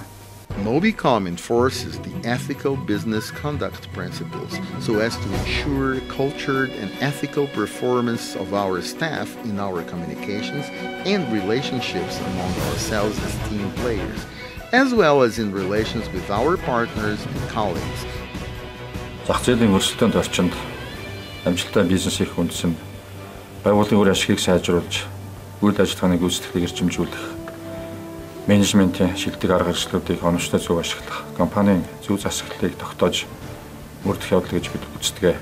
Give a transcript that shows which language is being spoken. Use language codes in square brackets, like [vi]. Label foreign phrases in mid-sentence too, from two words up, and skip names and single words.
[en] MobiCom enforces the ethical business conduct principles so as to ensure cultured and ethical performance of our staff in our communications and relationships among ourselves as team players, as well as in relations with our partners and colleagues. [mn] Зах зээлийн өрсөлдөөнд орчинд амжилттай бизнес их үндсэн байгууллагын үр ашгийг сайжруулж, үйл ажиллагааны гүйцэтгэлийг эрчимжүүлэх, менежментийн шилдэг арга хэрэгслүүдийг оновчтой зөв ашиглах, компанийн зөв засаглалыг тогтоож мөрдөх явдал гэж бид үздэг.